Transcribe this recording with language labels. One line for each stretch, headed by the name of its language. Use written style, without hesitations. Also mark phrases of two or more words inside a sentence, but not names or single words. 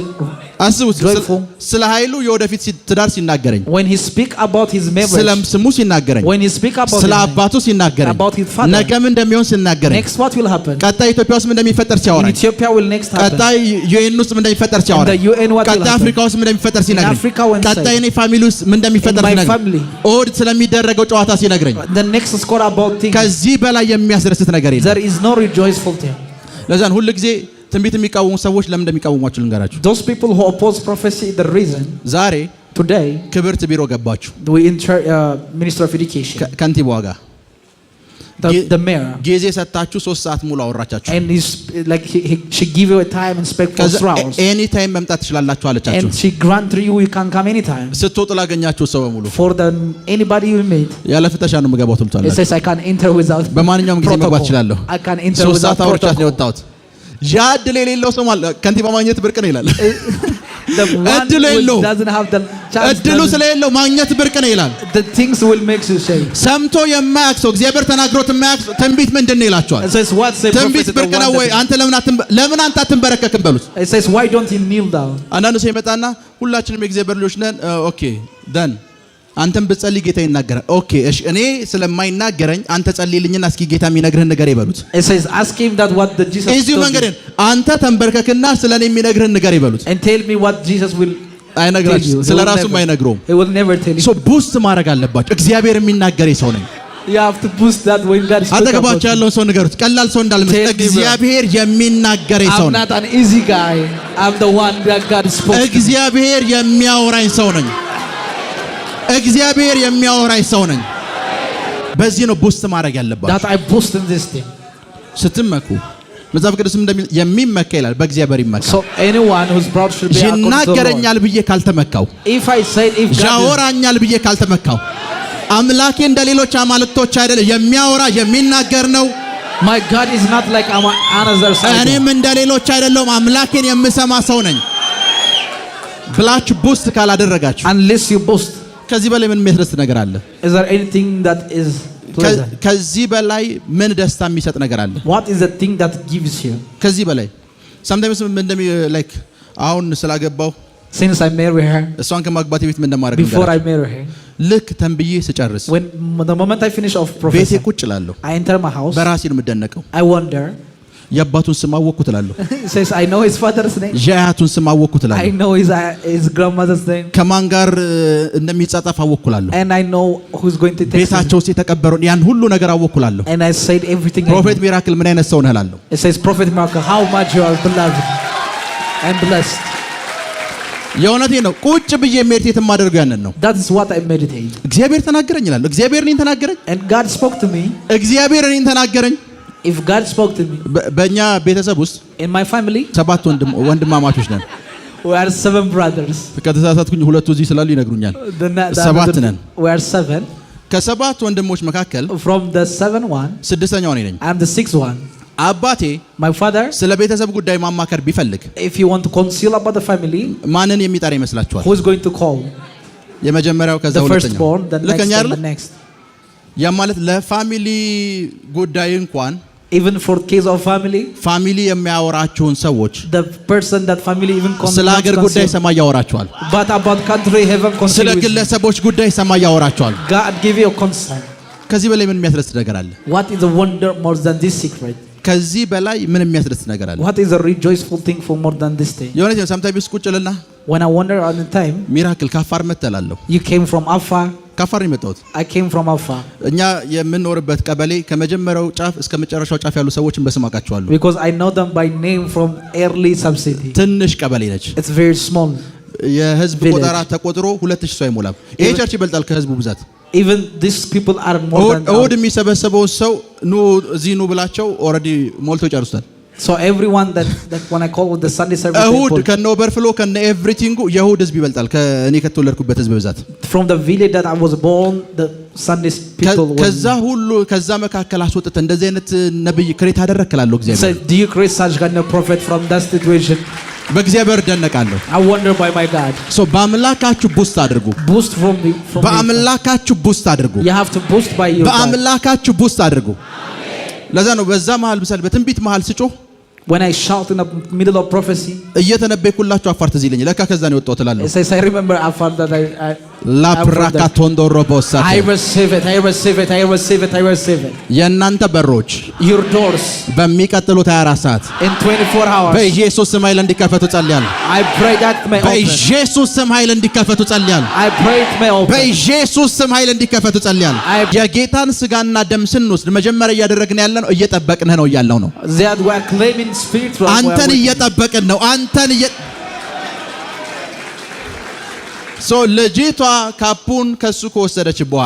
Amharic: አስቡት።
English: joyful?
Amharic: ስለ ኃይሉ የወደፊት ትዳር ሲናገረኝ፣
English: When he speak about his
Amharic: ስለ
English: marriage,
Amharic: ስሙ ሲናገረኝ፣
English: when he speak about
Amharic: ስለ
English: his name,
Amharic: አባቱ ሲናገረኝ፣
English: about his father,
Amharic: ነገም እንደሚሆን ሲናገረኝ፣
English: next what will happen?
Amharic: ቀጣይ ኢትዮጵያ ውስጥ ምን እንደሚፈጠር
English: In
Amharic: ሲያወራኝ፣
English: Ethiopia will next happen.
Amharic: ቀጣይ ዩኤን ውስጥ ምን እንደሚፈጠር
English: In the
Amharic: ሲያወራኝ፣
English: UN what will
Amharic: ቀጣይ
English: happen?
Amharic: አፍሪካ ውስጥ ምን እንደሚፈጠር ሲነግረኝ፣
English: Africa when
Amharic: ቀጣይ
English: say,
Amharic: እኔ ፋሚሊ ውስጥ ምን እንደሚፈጠር
English: in my
Amharic: ሲነግረኝ፣
English: family,
Amharic: እሑድ ስለሚደረገው ጨዋታ ሲነግረኝ፣
English: the next score about things.
Amharic: ከዚህ በላይ የሚያስደስት ነገር የለም።
English: There is no rejoiceful thing.
Amharic: ለዛን ሁሉ ጊዜ ትንቢት የሚቃወሙ ሰዎች ለምን እንደሚቃወሟችሁ ልንገራችሁ።
English: Those people who oppose prophecy, the reason
Amharic: ዛሬ
English: today
Amharic: ክብርት ቢሮ ገባችሁ
English: we enter Minister of Education,
Amharic: ከንቲባዋ ጋር
English: the mayor,
Amharic: ጊዜ ሰጣችሁ 3 ሰዓት ሙሉ አወራቻችሁ።
English: and he's like she give you a time and spec for 3 hours, any time
Amharic: መምጣት ትችላላችሁ አለቻችሁ።
English: and she grant you can come anytime.
Amharic: ስትወጡ ላገኛችሁ ሰው በሙሉ
English: For the anybody you meet,
Amharic: ያለ ፍተሻ ነው የምገባው
English: it
Amharic: ትምጣላችሁ።
English: says I can enter without
Amharic: በማንኛውም ጊዜ መግባት
English: protocol.
Amharic: እችላለሁ።
English: I can enter 3 without
Amharic: ሰዓት አውርቻት ነው
English: protocol.
Amharic: የወጣሁት። ያ እድል የሌለው ሰው ማለት ከንቲባ ማግኘት ብርቅ ነው ይላል።
English: The one
Amharic: እድሉ
English: who
Amharic: የለውም።
English: doesn't have the chance,
Amharic: እድሉ ስለሌለው ማግኘት ብርቅ ነው ይላል።
English: the things will make you say.
Amharic: ሰምቶ የማያውቅ ሰው እግዚአብሔር ተናግሮት የማያውቅ ሰው ትንቢት ምንድን ነው ይላችኋል።
English: It says what say
Amharic: ትንቢት
English: prophet,
Amharic: ብርቅ
English: the
Amharic: ነው
English: one
Amharic: ወይ?
English: that-
Amharic: አንተ ለምን አንተ አትንበረከክም በሉት።
English: It says why don't you kneel down?
Amharic: አንዳንዱ ሰው ይመጣና ሁላችንም የእግዚአብሔር ልጆች ነን፣
English: okay then
Amharic: አንተም ብትጸልይ ጌታ ይናገራል። ኦኬ እሺ፣ እኔ ስለማይናገረኝ አንተ ጸልይልኝና እስኪ ጌታ የሚነግርህን ነገር ይበሉት።
English: It says ask him that what the Jesus
Amharic: እዚሁ
English: told
Amharic: መንገድ
English: you,
Amharic: አንተ ተንበርከክና ስለኔ የሚነግርህን ነገር ይበሉት።
English: and tell me what Jesus will tell
Amharic: አይነግራችሁ፣
English: you. He
Amharic: ስለ
English: will
Amharic: ራሱም
English: never-
Amharic: አይነግረውም።
English: He will never tell you. so boost
Amharic: ማድረግ አለባችሁ። እግዚአብሔር የሚናገር ሰው ነኝ።
English: You have to boost that when God speaks about
Amharic: አጠገባችሁ
English: you.
Amharic: ያለውን ሰው ንገሩት። ቀላል ሰው እንዳልመስል
English: Tell me, bro.
Amharic: እግዚአብሔር የሚናገር ሰው
English: I'm
Amharic: ነኝ።
English: not an easy guy. I'm the one that God spoke to.
Amharic: እግዚአብሔር የሚያወራኝ ሰው ነኝ። እግዚአብሔር የሚያወራኝ ሰው ነኝ። በዚህ ነው ቡስት ማድረግ ያለባችሁ።
English: That I boost in this thing.
Amharic: ስትመኩ መጽሐፍ ቅዱስም እንደሚል የሚመካ ይላል በእግዚአብሔር ይመካ።
English: So anyone who's proud should be according to the Lord.
Amharic: ይናገረኛል ብዬ ካልተመካው፣
English: If I said if God is,
Amharic: ያወራኛል ብዬ ካልተመካው፣ አምላኬ እንደ ሌሎች አማልክቶች አይደለም፣ የሚያወራ የሚናገር ነው።
English: my God is not like another side.
Amharic: እኔም እንደ ሌሎች አይደለም፣ አምላኬን የምሰማ ሰው ነኝ ብላችሁ ቡስት ካላደረጋችሁ
English: Unless you boast,
Amharic: ከዚህ በላይ ምን የሚያስደስት ነገር አለ?
English: is there anything that is pleasant?
Amharic: ከዚህ በላይ ምን ደስታ የሚሰጥ ነገር አለ?
English: What is the thing that gives you?
Amharic: ከዚህ በላይ sometimes እንደሚ ላይክ አሁን ስላገባው
English: Since I married her,
Amharic: እሷን ከማግባቴ በፊት ምን እንደማደርግ
English: before I
Amharic: ንገራችሁ።
English: married her,
Amharic: ልክ ተንብዬ ስጨርስ
English: when the moment I finish off
Amharic: ቤቴ
English: prophecy,
Amharic: ቁጭ እላለሁ።
English: I enter my house.
Amharic: በራሴ ነው የምደነቀው።
English: I wonder.
Amharic: የአባቱን ስም አወቅኩ ትላለሁ።
English: It says I know his father's name.
Amharic: የአያቱን ስም አወቅኩ
English: I
Amharic: ትላለሁ።
English: know his grandmother's name.
Amharic: ከማን ጋር እንደሚጻጻፍ አወቅኩ እላለሁ።
English: And I know who's going to text me.
Amharic: ቤታቸው ውስጥ የተቀበረውን ያን ሁሉ ነገር አወቅኩ እላለሁ።
English: And I said everything. I
Amharic: ፕሮፌት
English: know.
Amharic: ሚራክል ምን አይነት ሰው ነህ እላለሁ።
English: It says Prophet Miracle, how much you are beloved and blessed.
Amharic: የእውነቴ ነው። ቁጭ ብዬ ሜዲቴት የማደርገው ያንን ነው።
English: That is what I meditate.
Amharic: እግዚአብሔር ተናገረኝ እላለሁ። እግዚአብሔር እኔን ተናገረኝ።
English: And God spoke to me.
Amharic: እግዚአብሔር እኔን ተናገረኝ።
English: If God spoke to me,
Amharic: በእኛ ቤተሰብ ውስጥ
English: in my family,
Amharic: 7 ወንድማማቾች ነን።
English: we are 7 brothers.
Amharic: ከተሳሳትኩኝ 2 እዚህ ስላሉ ይነግሩኛል። ሰባት ነን።
English: We are 7.
Amharic: ከ7 ወንድሞች መካከል
English: From the 7 one,
Amharic: 6ኛው እኔ ነኝ።
English: I'm the 6th one.
Amharic: አባቴ
English: My father,
Amharic: ስለ ቤተሰብ ጉዳይ ማማከር ቢፈልግ
English: if you want to conceal about the family,
Amharic: ማንን የሚጠራ ይመስላችኋል?
English: who is going to call?
Amharic: የመጀመሪያው ከዛ
English: The
Amharic: ሁለተኛው
English: firstborn, the next,
Amharic: ልከኛ
English: and
Amharic: አይደል?
English: the next.
Amharic: ያ ማለት ለፋሚሊ ጉዳይ እንኳን
English: Even for case of family,
Amharic: ፋሚሊ የሚያወራቸውን ሰዎች
English: the person that family even
Amharic: ስለ ሀገር ጉዳይ
English: conceal.
Amharic: ሰማይ ያወራቸዋል።
English: But about country, heaven
Amharic: ስለ
English: conceal with you.
Amharic: ግለሰቦች ጉዳይ ሰማይ ያወራቸዋል።
English: God give you a concern.
Amharic: ከዚህ በላይ ምን የሚያስደስት ነገር አለ?
English: What is a wonder more than this secret?
Amharic: ከዚህ በላይ ምን የሚያስደስት ነገር አለ?
English: What is a rejoiceful thing for more than this thing?
Amharic: የሆነ ሰምታይምስ ቁጭ ልና
English: When I wonder on the time,
Amharic: ሚራክል ካፋር መተላለሁ።
English: you came from afar,
Amharic: ካፋር ነው የመጣሁት።
English: I came from afar.
Amharic: እኛ የምንኖርበት ቀበሌ ከመጀመሪያው ጫፍ እስከ መጨረሻው ጫፍ ያሉ ሰዎችን በስም አውቃቸዋለሁ።
English: Because I know them by name from early subcity.
Amharic: ትንሽ ቀበሌ ነች።
English: It's very small.
Amharic: የህዝብ
English: Village.
Amharic: ቁጥር ተቆጥሮ 2000 ሰው አይሞላም። ይሄ ቸርች ይበልጣል ከህዝቡ ብዛት።
English: Even these people are more than
Amharic: እሑድ የሚሰበሰበው ሰው ኑ እዚህ ኑ ብላቸው ኦልሬዲ ሞልቶ ይጨርሱታል።
English: So everyone that when I call with the Sunday service
Amharic: እሑድ
English: people,
Amharic: ከነ ኦቨርፍሎ ከነ ኤቭሪቲንጉ የእሑድ ህዝብ ይበልጣል ከእኔ ከተወለድኩበት ህዝብ ብዛት።
English: from the village that I was born, the Sunday people
Amharic: ከዛ ሁሉ ከዛ መካከል አስወጥተህ እንደዚህ አይነት ነብይ ክሬት አደረክላለሁ
English: so
Amharic: እግዚአብሔር።
English: do you create such kind of prophet from that situation?
Amharic: በእግዚአብሔር ደነቃለሁ።
English: I wonder by my God.
Amharic: ሶ በአምላካችሁ ቡስት አድርጉ።
English: Boost from me.
Amharic: በአምላካችሁ ቡስት አድርጉ።
English: You have to boost by your God.
Amharic: በአምላካችሁ ቡስት አድርጉ። ለዛ ነው በዛ መሃል ምሳሌ በትንቢት መሃል ስጮህ
English: When I shout in the middle of prophecy,
Amharic: እየተነበይኩላችሁ አፋር ትዝ ይለኛል። ለካ ከዛ ነው የወጣሁት እላለሁ።
English: it says I remember Afar that ላፕራካቶንዶሮቦሳ I receive it, I receive it, I receive it, I receive it.
Amharic: የእናንተ በሮች
English: Your doors
Amharic: በሚቀጥሉት 24 ሰዓት
English: in 24 hours.
Amharic: በኢየሱስ ስም ኃይል እንዲከፈቱ ጸልያለሁ።
English: I pray that may open.
Amharic: በኢየሱስ ስም ኃይል እንዲከፈቱ ጸልያለሁ።
English: I pray it may open.
Amharic: በኢየሱስ ስም ኃይል እንዲከፈቱ ጸልያለሁ። የጌታን ስጋና ደም ስንወስድ መጀመሪያ እያደረግን ያለ ነው እየጠበቅን ነው ያለው ነው።
English: That we are claiming spiritual.
Amharic: አንተን እየጠበቅን ነው። አንተን ሶ ልጅቷ ካፑን ከሱ ከወሰደች በኋላ